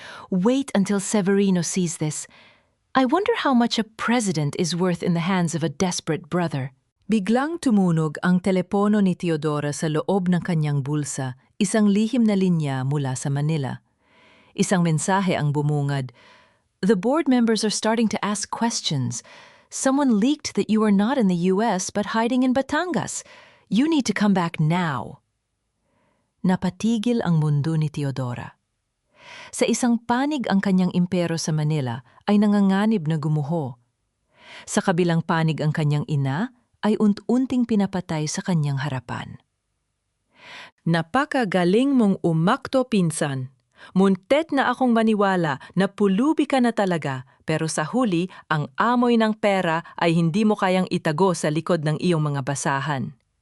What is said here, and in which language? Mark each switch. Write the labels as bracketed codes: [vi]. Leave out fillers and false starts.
[en] "Wait until Severino sees this. I wonder how much a president is worth in the hands of a desperate brother." [tl] Biglang tumunog ang telepono ni Theodora sa loob ng kanyang bulsa, isang lihim na linya mula sa Manila. Isang mensahe ang bumungad. [en] "The board members are starting to ask questions. Someone leaked that you are not in the US but hiding in Batangas. You need to come back now." [tl] Napatigil ang mundo ni Theodora. Sa isang panig ang kanyang impero sa Manila ay nanganganib na gumuho. Sa kabilang panig ang kanyang ina ay unti-unting pinapatay sa kanyang harapan. "Napakagaling mong umakto, pinsan. Muntet na akong maniwala na pulubi ka na talaga, pero sa huli ang amoy ng pera ay hindi mo kayang itago sa likod ng iyong mga basahan."